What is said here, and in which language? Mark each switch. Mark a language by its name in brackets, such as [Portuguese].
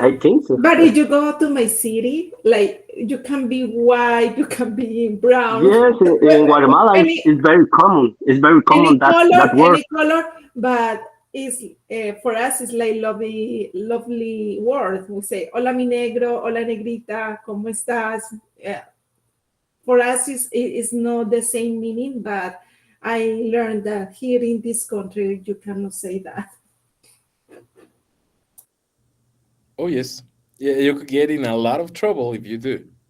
[English] I think so. if you go to my city, like you can be white, you can be brown, Yes, in Guatemala, any it's very common. It's very common that word. any color, but it's for us it's like lovely word. [Spanish] We say hola mi negro, hola negrita, ¿cómo estás? [English] For us it's not the same meaning, but I learned that here in this country you cannot say that. Oh yes, yeah, you could get in a lot of trouble if you do.